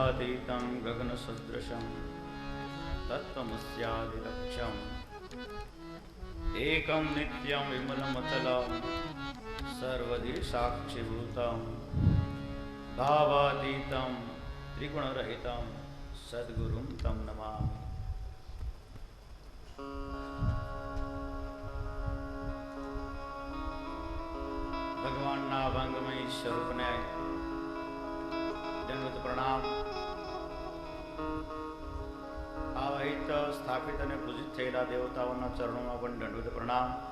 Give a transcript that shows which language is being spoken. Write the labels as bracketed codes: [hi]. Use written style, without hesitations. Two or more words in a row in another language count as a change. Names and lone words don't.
[sa] गगनातीतं गगनसदृशं तत्त्वमस्यादिलक्ष्यम् एकं नित्यं विमलमचलं सर्वदि साक्षिभूतं भावातीतं त्रिगुणरहितं सद्गुरुं तं नमामि। [gu] ભગવાનના ભાંગમય સ્વરૂપને દંડવત પ્રણામ। આવાહિત સ્થાપિત અને પૂજિત થયેલા દેવતાઓના ચરણોમાં પણ દંડવત પ્રણામ।